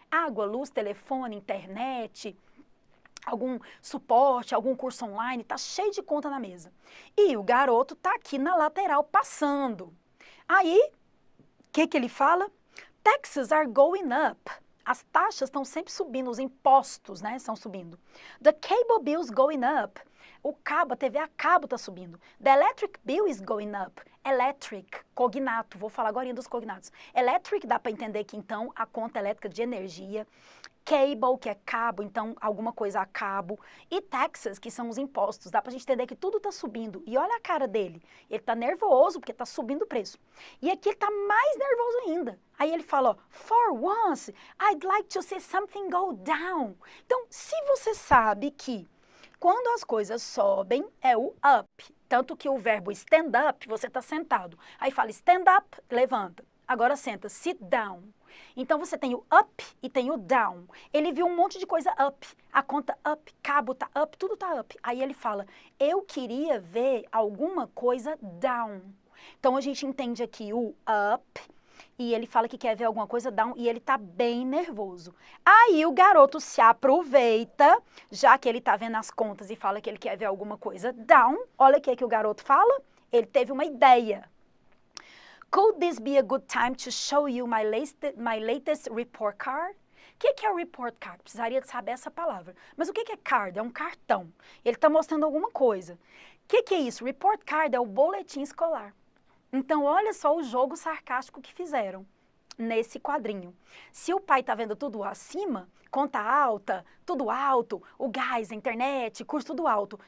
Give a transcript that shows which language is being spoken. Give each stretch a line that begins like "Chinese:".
Portuguese: Água, luz, telefone, internet, algum suporte, algum curso online, está cheio de conta na mesa. E o garoto está aqui na lateral passando. Aí, o que ele fala?
English: Taxes are going up.
Portuguese: As taxas estão sempre subindo, os impostos, né, estão subindo.
English: The cable bill is going up.
Portuguese: O cabo, a TV a cabo está subindo.
English: The electric bill is going up.
Portuguese: Electric, cognato, vou falar agora dos cognatos. Electric, dá para entender que então a conta elétrica de energia. Cable, que é cabo, então alguma coisa a cabo. E taxes, que são os impostos. Dá pra gente entender que tudo tá subindo. E olha a cara dele. Ele tá nervoso porque tá subindo o preço. E aqui ele tá mais nervoso ainda. Aí ele fala, ó,
English: for once, I'd like to see something go down.
Portuguese: Então, se você sabe que quando as coisas sobem, é o up. Tanto que o verbo stand up, você tá sentado. Aí fala stand up, levanta. Agora senta, sit down. Então você tem o up e tem o down. Ele viu um monte de coisa up. A conta up, cabo tá up, tudo tá up. Aí ele fala, eu queria ver alguma coisa down. Então a gente entende aqui o up e ele fala que quer ver alguma coisa down e ele tá bem nervoso. Aí o garoto se aproveita, já que ele tá vendo as contas e fala que ele quer ver alguma coisa down. Olha o que o garoto fala. Ele teve uma ideia.
English: Could this be a good time to show you my latest report card?
Portuguese: O que é report card? Precisaria de saber essa palavra. Mas o que é card? É um cartão. Ele está mostrando alguma coisa. O que é isso? Report card é o boletim escolar. Então, olha só o jogo sarcástico que fizeram nesse quadrinho. Se o pai está vendo tudo acima, conta alta, tudo alto, o gás, a internet, curso tudo alto.